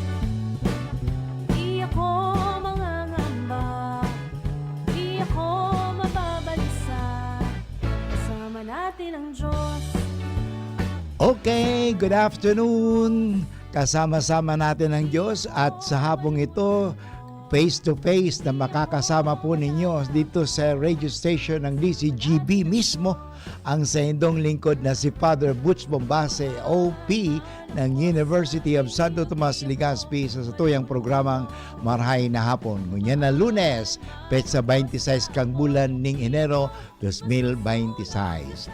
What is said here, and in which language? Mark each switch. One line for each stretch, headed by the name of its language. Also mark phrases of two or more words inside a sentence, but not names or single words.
Filipino: Di ako mangangamba, di ako mababalisa. Kasama natin ang Diyos.
English: Okay, good afternoon.
Filipino: Kasama-sama natin ang Diyos at sa hapong ito, face-to-face na makakasama po ninyo dito sa
English: radio station
Filipino: ng DCGB mismo ang sa indong lingkod na si Father Butch Bombase, OP ng University of Santo Tomas, Legazpi
Bikol: sa satuyang programang Marhay na Hapon. Ngunyan na Lunes, petsa 26 kang bulan ning Enero 2026.